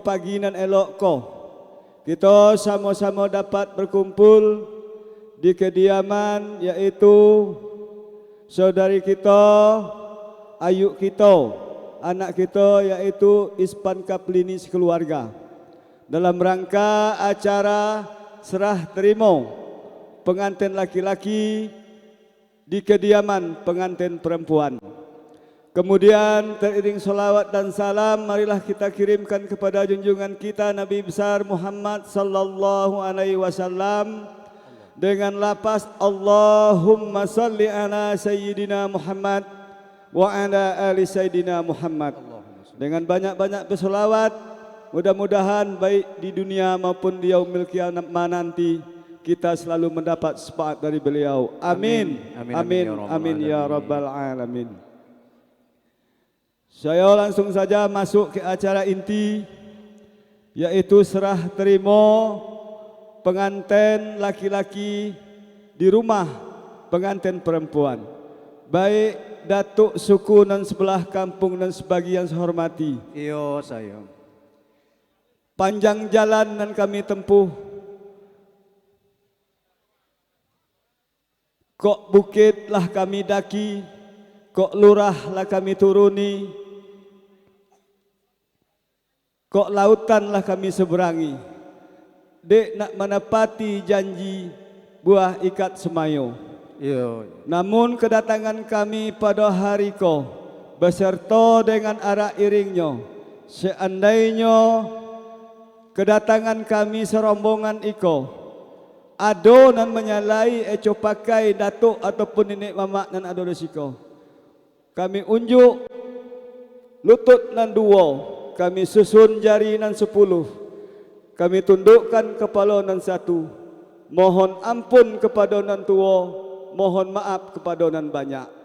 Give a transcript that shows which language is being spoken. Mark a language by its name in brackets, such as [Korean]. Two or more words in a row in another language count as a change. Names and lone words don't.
[Minangkabau] pagi nan elok ko [Indonesian] kita sama-sama dapat berkumpul di kediaman, yaitu saudari kita, ayu kita, anak kita, yaitu Ispan Kaplini sekeluarga, dalam rangka acara serah terima pengantin laki-laki di kediaman pengantin perempuan. Kemudian teriring salawat dan salam, marilah kita kirimkan kepada junjungan kita Nabi besar Muhammad [Arabic] صلى الله عليه وسلم [Indonesian] dengan lafaz [Arabic] اللهم صل على سيدنا محمد وعلى آل سيدنا محمد. [Indonesian] Dengan banyak-banyak bersolawat mudah-mudahan baik di dunia maupun di [Arabic] يوم القيامة [Indonesian] nanti kita selalu mendapat syafaat dari beliau. [Arabic] آمين آمين آمين يا رب العالمين. [Indonesian] Saya langsung saja masuk ke acara inti, yaitu serah terima pengantin laki-laki di rumah pengantin perempuan. Baik datuk suku dan sebelah kampung dan sebagian saya hormati. [Minangkabau] Iyo saya. [Indonesian] Panjang jalan yang kami tempuh, kok bukit lah kami daki, kok lurah lah kami turuni, kok lautan lah kami seberangi. [Minangkabau] Dek nak menepati janji buah ikat semayo. Iyo. [Indonesian] Namun kedatangan kami pada hari ko beserta dengan arak iringnya, seandainya kedatangan kami [Minangkabau] serombongan iko ado nan menyalai eco pakai datuk ataupun nenek mamak nan ado resiko, kami unjuk lutut nan dua, kami susun jari nan 10, kami tundukkan kepala nan 1, mohon ampun kepada nan tua, mohon maaf kepada nan banyak.